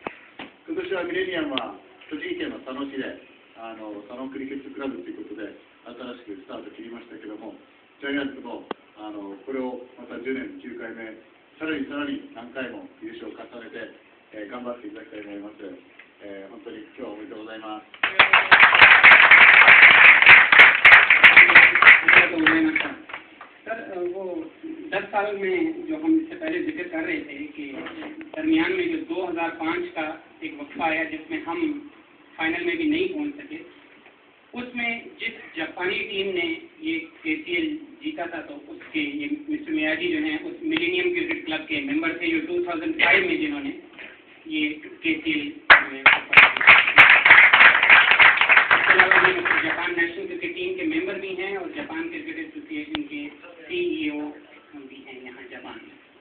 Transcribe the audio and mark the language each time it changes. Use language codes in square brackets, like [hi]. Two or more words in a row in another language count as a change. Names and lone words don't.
[ja] 今年はミレニアムは栃木県の佐野市で佐野クリケットクラブということで新しくスタート切りましたけども、ジャイアンツもこれをまた10年9回目、さらに何回も優勝を重ねて、頑張っていただきたいと思います。本当に今日はおめでとうございます。 [hi] सर, वो 10 साल में जो हम इससे पहले जिक्र कर रहे थे कि दरमियान में जो 2005 का एक वक्फा आया जिसमें हम फाइनल में भी नहीं पहुंच सके, उसमें जिस जापानी टीम ने ये KCL जीता था, तो उसके ये मिस्टर मियाजी जो हैं उस मिलेनियम क्रिकेट क्लब के मेंबर थे, जो 2005 में जिन्होंने ये KCL जापान नेशनल क्रिकेट टीम के मेंबर भी हैं और जापान क्रिकेट एसोसिएशन के CEO भी हैं यहाँ जापान में।